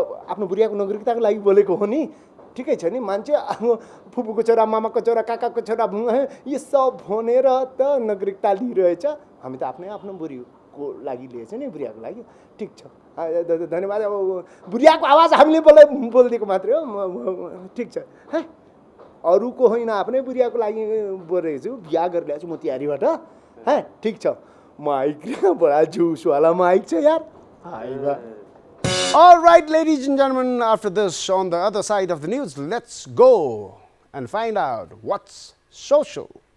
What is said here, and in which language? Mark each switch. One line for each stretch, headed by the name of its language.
Nepali: आफ्नो बुढियाको नागरिकताको लागि बोलेको हो नि, ठिकै छ नि। मान्छे फुपूको छोरा, मामाको छोरा, काकाको छोरा यो सब भनेर त नागरिकता लिइरहेछ। हामी त आफ्नो बुढीको लागि लिएछ नि, बुढियाको लागि। ठिक छ, धन्यवाद। अब बुढियाको आवाज हामीले बोलिदिएको मात्रै हो। ठिक छ, अरूको होइन आफ्नै बुढियाको लागि बोलेको छु। बिहा गरेर ल्याएको छु मोतिहारीबाट। ठिक छ, माइक बडा जुसवाला माइक छ यार।
English: All right, ladies and gentlemen, after this, on the other side of the news, let's go and find out what's social.